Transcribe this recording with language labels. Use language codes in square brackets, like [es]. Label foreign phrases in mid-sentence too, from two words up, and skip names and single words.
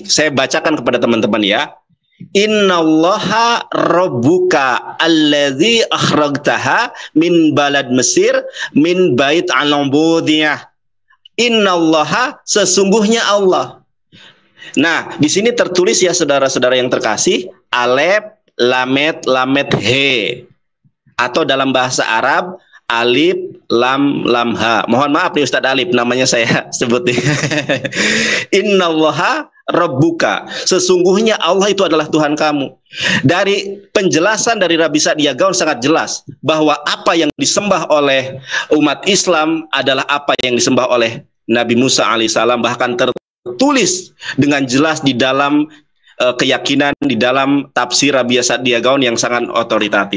[id] Saya bacakan kepada teman-teman ya. [ar] إن الله ربك الذي أخرجتها من بلد مصر من بيت العبودية. [id] Innallaha, sesungguhnya Allah. Nah, di sini tertulis ya saudara-saudara yang terkasih, [he] alef lamet lamet he, [id] atau dalam bahasa Arab alif lam lam ha. Mohon maaf nih Ustadz Alif, namanya saya sebut nih. [ar] إن الله ربك, [id] sesungguhnya Allah itu adalah Tuhan kamu. Dari penjelasan dari Rabi Sa'dia Gaon sangat jelas bahwa apa yang disembah oleh umat Islam adalah apa yang disembah oleh Nabi Musa alaihissalam, bahkan tertulis dengan jelas di dalam keyakinan, di dalam tafsir Rabi Sa'dia Gaon yang sangat otoritatif.